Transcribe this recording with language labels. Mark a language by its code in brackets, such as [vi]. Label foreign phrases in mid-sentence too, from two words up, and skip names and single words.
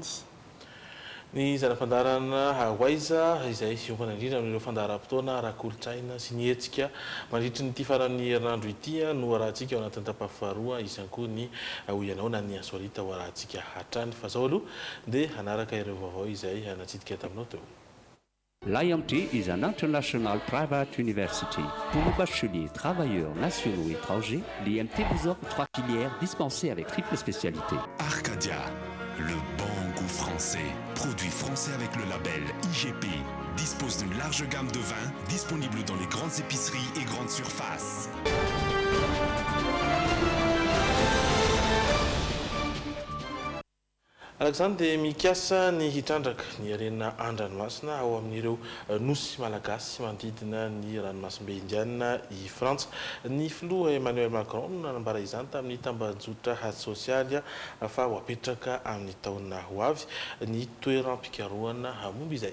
[mg] Ny zana-pandarana Hawaiza izay siompana indrindra amin'ireo fandaharam-potoana ara-kolontsaina sy ny hetsika mandritra ny ity faran'ny herinandro ity no arahantsika ao anatin'ny tapafaroa izany koa ny hoianao na ny asorita ho arahantsika hatrany fa zao aloha dia hanaraka ireo vaovao izay anatsidika taminao teo. [en] L'IMT is an international private university. [fr] Pour nos bacheliers, travailleurs nationaux et étrangers, l'IMT vous offre 3 filières dispensées avec triple spécialité. Arcadia, le bon goût français. Produit français avec le label IGP. Dispose d'une large gamme de vins disponibles dans les grandes épiceries et grandes surfaces. [mg] Alexandre dia mikasa ny hitrandraka ny arena an-dranomasina ao amin'ireo nosy malagasy manodidina ny ranomasimbe indiana i Frantsa. Ny filoha Emmanuel Macron nanambara izany tamin'ny tambazotra sosialy fa ho apetraka amin'ny taona ho avy ny toeram-pikarohana momba izay.